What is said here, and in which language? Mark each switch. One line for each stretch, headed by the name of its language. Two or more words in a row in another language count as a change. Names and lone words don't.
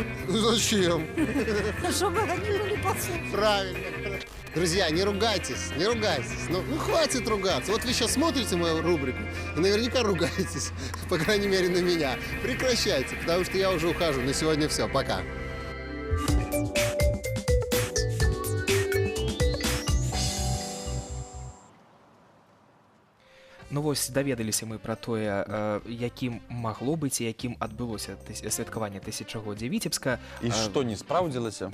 Russian: Зачем? Чтобы они были подсудны. Правильно. Друзья, не ругайтесь, не ругайтесь. Ну, хватит ругаться. Вот вы сейчас смотрите мою рубрику и наверняка ругаетесь, по крайней мере, на меня. Прекращайте, потому что я уже ухожу. На сегодня все. Пока.
Belarusian: Ну вось даведаліся мы пра тое, якім магло быць і якім адбылося святкаванне тысячагоддзя Віцебска. І што не спраўдзілася?